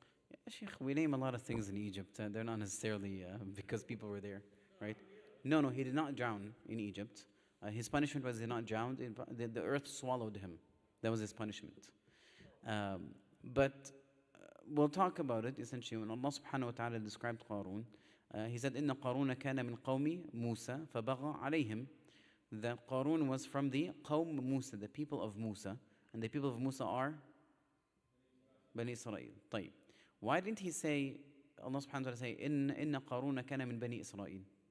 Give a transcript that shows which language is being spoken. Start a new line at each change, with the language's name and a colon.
English: Yeah, Sheikh, we name a lot of things in Egypt. They're not necessarily because people were there, right? No, no, he did not drown in Egypt. His punishment was he did not drown. The earth swallowed him. That was his punishment. But we'll talk about it essentially when Allah subhanahu wa ta'ala described Qarun. He said,
Arabic: إِنَّ قَارُونَ كَانَ مِنْ قَوْمِ مُوسَى فَبَغَى عَلَيْهِمْ.
English: That Qarun was from the Qawm Musa, the people of Musa. And the people of Musa are Bani Israel.
Arabic: طيب.
English: Why didn't he say, Allah subhanahu wa ta'ala say,
Arabic: إِنَّ قَارُونَ كَانَ مِنْ بَنِي إِسْرَائِيل?